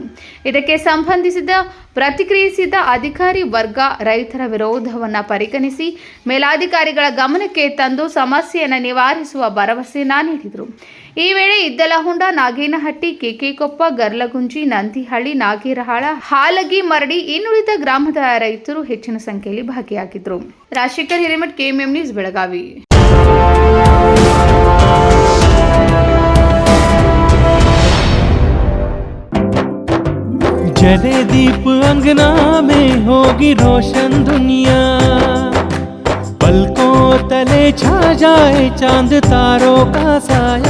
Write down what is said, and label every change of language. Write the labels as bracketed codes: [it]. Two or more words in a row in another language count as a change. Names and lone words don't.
[kn] ಇದಕ್ಕೆ ಸಂಬಂಧಿಸಿದ ಪ್ರತಿಕ್ರಿಯಿಸಿದ ಅಧಿಕಾರಿ ವರ್ಗ ರೈತರ ವಿರೋಧವನ್ನು ಪರಿಗಣಿಸಿ ಮೇಲಾಧಿಕಾರಿಗಳ ಗಮನಕ್ಕೆ ತಂದು ಸಮಸ್ಯೆಯನ್ನು ನಿವಾರಿಸುವ ಭರವಸೆಯನ್ನು ನೀಡಿದರು. ಈ ವೇಳೆ ಇದ್ದಲಹುಂಡ, ನಾಗೇನಹಟ್ಟಿ, ಕೆಕೆಕೊಪ್ಪ, ಗರ್ಲಗುಂಜಿ, ನಂದಿಹಳ್ಳಿ, ನಾಗೇರಹಾಳ, ಹಾಲಗಿ, ಮರಡಿ ಇನ್ನುಳಿದ ಗ್ರಾಮದ ರೈತರು ಹೆಚ್ಚಿನ ಸಂಖ್ಯೆಯಲ್ಲಿ ಭಾಗಿಯಾಗಿದ್ದರು. ರಾಜಶೇಖರ್ ಹಿರೇಮಠ್, KMM ನ್ಯೂಸ್, ಬೆಳಗಾವಿ. [hi] जले दीप अंगना में होगी रोशन दुनिया, पलकों तले छा जाए चांद तारों का साया,